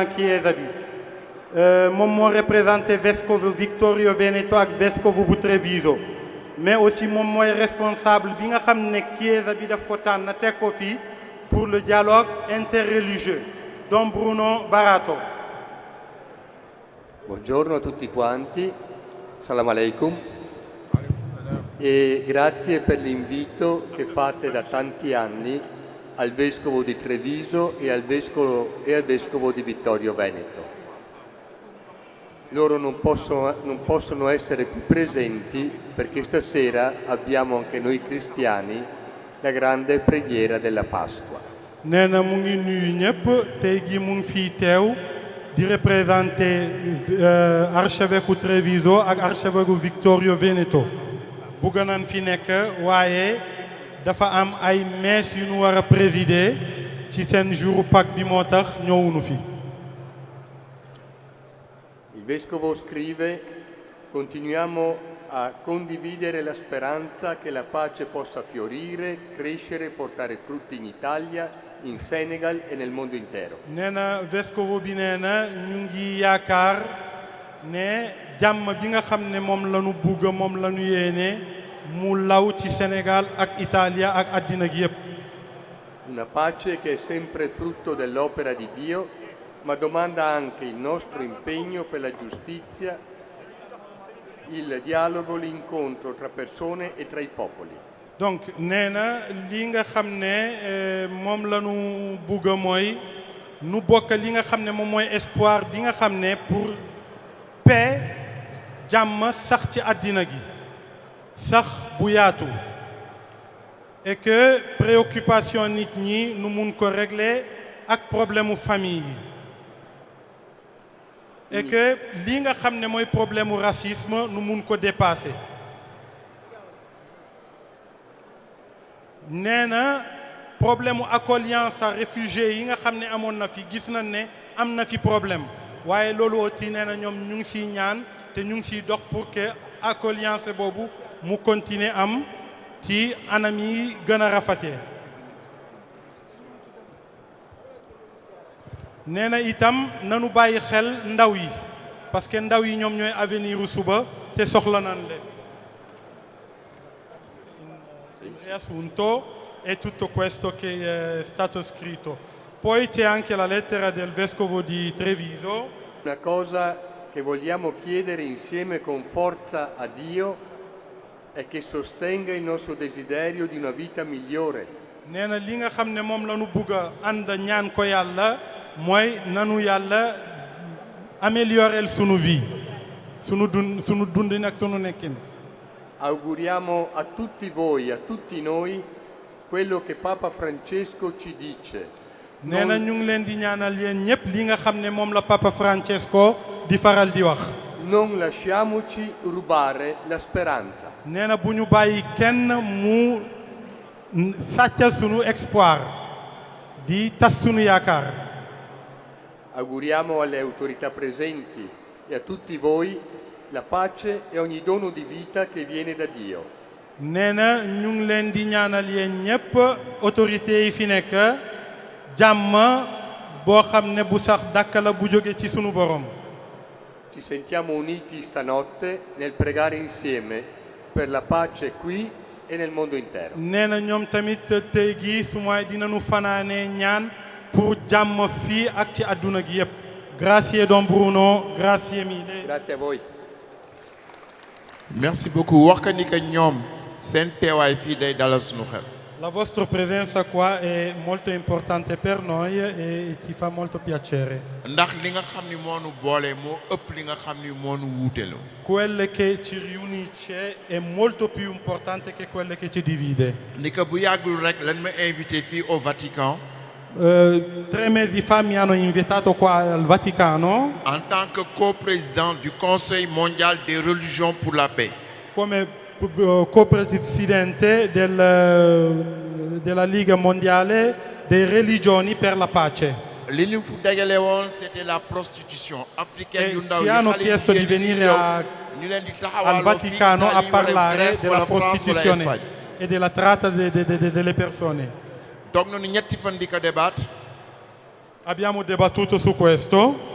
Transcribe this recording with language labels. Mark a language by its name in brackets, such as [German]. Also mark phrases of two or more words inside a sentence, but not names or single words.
[Wolof] Chiesa bi moom moo représenté vescovo Vittorio Veneto ak vescovo bu Treviso [French] mais aussi [Wolof] moom mooy responsable bi nga xam ne Chiesa bi daf ko tànn teg ko fii [French] pour le dialogue interreligieux [Wolof] Don Bruno Barato. [Italian] Buongiorno a tutti quanti, [Arabic] سلام عليكم [Italian] e grazie per l'invito che fate da tanti anni al Vescovo di Treviso e al Vescovo di Vittorio Veneto. Loro non possono essere qui presenti perché stasera abbiamo anche noi cristiani la grande preghiera della Pasqua. [Wolof] nee na mu ngi nuyu ñëpp tey jii mu ngi fii teew di [French] représenté archevêque [Wolof] Treviso ak archevêque Vittorio Veneto bugg nañ fi nekk waaye dafa am ay messe yu ñu war a présider ci seen [French] jour Pâques [Wolof] bi moo tax ñëwuñu fi. [Italian] Il Vescovo scrive: continuiamo a condividere la speranza che la pace possa fiorire, crescere e portare frutti in Italia, in Senegal e nel mondo intero. [Wolof] nee na vescovo bi nee na ñu ngi yaakaar ne jàmm bi nga xam ne moom la ñu bugg moom la ñu yéene mu law ci Sénégal ak Italia ak àddina gi yépp. [Italian] Una pace che è sempre frutto dell'opera di Dio, ma domanda anche il nostro impegno per la giustizia, il dialogo, l'incontro tra persone e tra i popoli. [Wolof] donc nee na li nga xam ne moom la ñu bugg mooy nu bokk li nga xam ne moom mooy espoir bi nga xam ne [French] pour paix [Wolof] jàmm sax ci àddina gi sax bu yaatu [French] et que préoccupation [Wolof] nit ñi nu mun ko régler ak problème mu famille yi [French] et que [Wolof] li nga xam ne mooy problème mu racisme nu mun ko dépasser. nee na problème mu [French] accogliance à réfugiés [Wolof] yi nga xam ne amoon na fi gis nañ ne am na fi problème waaye loolu aussi nee na ñoom ñu ngi siy ñaan te ñu ngi siy dox [French] pour que accogliance [Wolof] boobu mu continuer am ci anam yi gën a rafetee. nee na itam nanu bàyyi xel ndaw yi [French] parce que [Wolof] ndaw yi ñoom ñooy avenir u suba te soxla nan leen. [Italian] Il riassunto è tutto questo che è stato scritto. Poi c'è anche la lettera del vescovo di Treviso. Una cosa che vogliamo chiedere insieme con forza a Dio è che sostenga il nostro desiderio di una vita migliore. [Wolof] nee na li nga xam ne moom la ñu bugg a ànd ñaan ko yàlla mooy nanu yàlla améliorer sunu vie sunu dundin ak sunu nekkin. [Italian] Auguriamo a tutti voi, a tutti noi, quello che Papa Francesco ci dice. [Wolof] nee na ñu ngi leen di ñaanal yéen ñëpp li nga xam ne moom la Papa Francesco di faral di wax. [Italian] Non lasciamoci rubare la speranza. [Wolof] nee na bu ñu bàyyi kenn mu sàccal sunu espoir di tas sunu yaakaar. [Italian] Auguriamo alle autorità presenti e a tutti voi la pace e ogni dono di vita che viene da Dio. [Wolof] nee na ñu ngi leen di ñaanal yéen ñëpp autorités yi fi nekk jàmm boo xam ne bu sax dàkk la bu jóge ci sunu borom. [Italian] Ci sentiamo uniti stanotte nel pregare insieme per la pace qui e nel mondo intero. [Wolof] nee na ñoom tamit tey gi su mooy dinañu fanaanee ñaan pour jàmm fii ak ci àdduna gi yëpp. [Italian] grazie Don Bruno, grazie mille. Grazie a voi. [French] merci beaucoup [Wolof] wax ka ni que ñoom seen teewaay fii day dalal sunu xel. [Italian] La vostra presenza qua è molto importante per noi e ci fa molto piacere. [Wolof] ndax li nga xam ni moo nu boole moo ëpp li nga xam ni moo nu wuuteloo. [Italian] Quelle che ci riunisce è molto più importante che quelle che ci divide. [Wolof] ni que bu yàggul rek lan ma invité fii [French] au Vatican. [Italian] 3 mesi fa mi hanno invitato qua al Vaticano. [French] En tant que co-président du Conseil mondial des religions pour la paix. [Italian] Come co-presidente della Liga mondiale dei religioni per la pace. [Wolof] li ñu fu dajale woon [French] c'était la prostitution africaine [Wolof] yu ndaw ci [Italian] hanno chiesto di venire al Vaticano a parlare della prostituzione e della tratta delle persone. [Wolof] toog nañu ñetti fan di ko débattre. [Italian] Abbiamo dibattuto su questo.